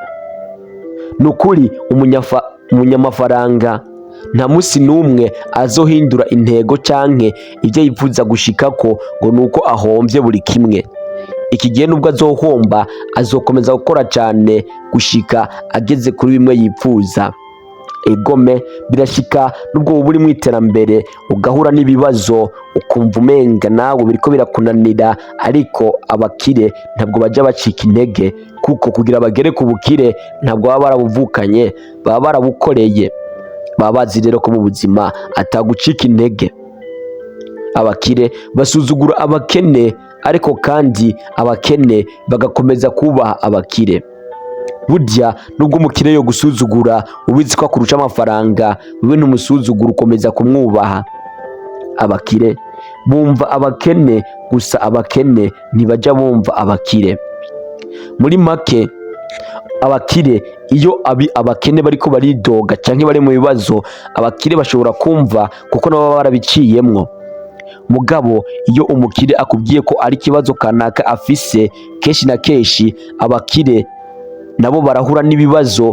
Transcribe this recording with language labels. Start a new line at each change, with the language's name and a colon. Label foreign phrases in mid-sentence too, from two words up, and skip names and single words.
Rundi: Nukuri umunyamafaranga nta musi n'umwe azohindura intego canke ibyo yifuza gushikako ngo nuko ahomvye buri kimwe. Iki gihe nubwo azohomba azokomeza gukora cyane gushika ageze kuri bimwe yifuza. Egome birashika nubwo uba uri mu iterambere ugahura n'ibibazo ukumva umenga nawe biriko birakunanira,
Kinyarwanda: ariko abakire ntabwo bajya bacika intege, kuko kugira bagere ku bukire ntabwo baba barabuvukanye, baba barabukoreye. Baba bazi rero ko mu buzima atagucika intege. Abakire basuzugura abakene, ariko kandi abakene bagakomeza kubaha abakire. Burya nubwo umukire yo gusuzugura ubizi ko akurusha amafaranga, wewe ntumusuzugura, ukomeza kumwubaha. Abakire bumva abakene, gusa abakene ntibajya bumva abakire.
Rundi: Muri make abakire iyo abakene bariko baridoga canke bari mu bibazo, abakire bashobora kumva kuko nabo baba barabiciyemwo. Mugabo iyo umukire akubwiye ko ari kibazo kanaka afise, kenshi na kenshi abakire nabo barahura n'ibibazo.